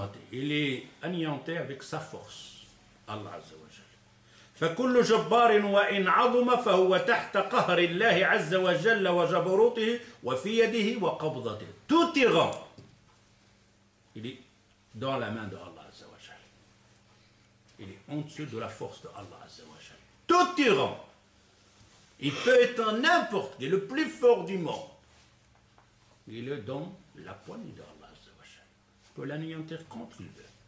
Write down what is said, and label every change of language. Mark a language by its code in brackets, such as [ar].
[fr] Il est anéanti avec sa force. Allah Azza wa Jal. [ar] فكل جبار وإن عظم فهو تحت قهر الله عز وجل وجبروته وفي يده وقبضته. [fr] Tout tyran, il est dans la main de Allah Azza wa Jal. Il est en dessous de la force de Allah Azza wa Jal. Tout tyran, il peut être n'importe qui, le plus fort du monde. Il est dans la poignée de Allah Azza wa Jal. Il peut l'anéantir quand il veut.